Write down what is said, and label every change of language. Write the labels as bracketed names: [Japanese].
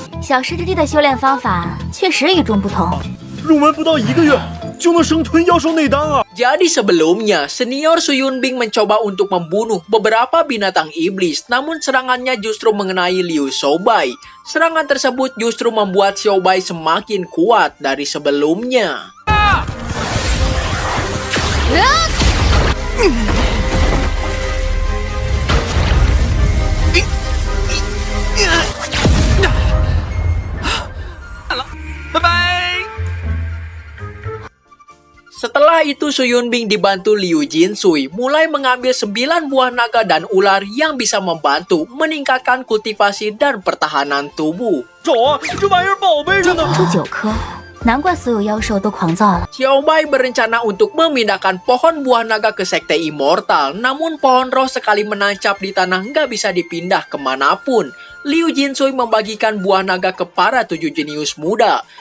[Chinese] 小师弟的修炼方法确实与众不同。入门不到1个月就能生吞妖兽内丹啊！ [Indonesian] Jadi sebelumnya, senior Su Yunbing mencoba untuk membunuh beberapa binatang iblis, namun serangannya justru mengenai Liu Xiaobai. Serangan tersebut justru membuat Xiaobai semakin kuat dari sebelumnya. Setelah itu Su Yunbing dibantu Liu Jinsui mulai mengambil 9 buah naga dan ular yang bisa membantu meningkatkan kultivasi dan pertahanan tubuh. [Chinese] 找啊，这玩意儿宝贝着呢！出9颗，难怪所有妖兽都狂躁了。 [Indonesian] Xiaobai berencana untuk memindahkan pohon buah naga ke sekte immortal, namun pohon roh sekali menancap di tanah nggak bisa dipindah kemanapun. Liu Jinsui membagikan buah naga ke para 7 jenius muda.